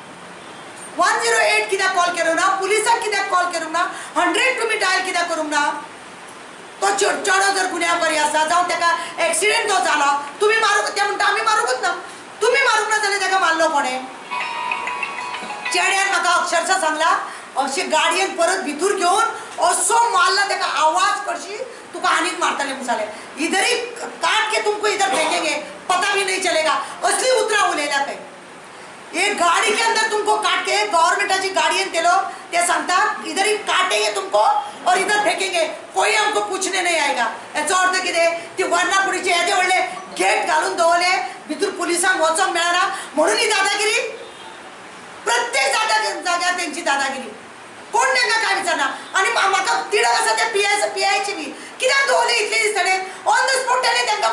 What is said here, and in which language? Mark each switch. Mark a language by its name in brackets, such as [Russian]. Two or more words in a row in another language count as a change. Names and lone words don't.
[Konkani] 108 कित्याक कॉल केलो ना पुलिसाक कित्याक कॉल करूंक ना 100 तुमी डायल कित्याक करूंक ना तो चेडो जर गुन्यांवकारी आसा जावं ताका एक्सिडेंट तो जालो तुमी मारूंक ते म्हणटा आमी मारूंकच ना तुमी मारूंक ना जाल्यार ताका मारलो कोणे चेड्यान म्हाका अक्षरशः सांगला अशें गाडयेन परत भितूर घेवन असो मारला ताका आवाज करशी तुका आनीक मारतले म्हूण सांगलें [Hindi] इधर ही काट के तुमको इधर फेंकेंगे पता भी नहीं चलेगा [Konkani] असली उतरां उलयल्या खंय [Hindi] एक गाड़ी के अंदर तुमको काट के [Konkani] गवर्नमेंटाची गाड़ी तेलो ते सांगता [Hindi] इधर ही काटेंगे तुमको और इधर फेंकेंगे कोई हमको पूछने नहीं आएगा [Konkani] याचो अर्थ कितें ती वर्णापुरीचे येदे व्हडले गेट घालून दवरले भितूर पुलिसांक वचोंक मेळना म्हणून ही दादागिरी प्रत्येक जाग्यार तेंची दादागिरी कोण तांकां काय विचारना आनी म्हाका तिडक आसा त्या पीआयची बी कित्याक दवरले इतले दीस ताणें [English] on the spot [Konkani] ताणें तांकां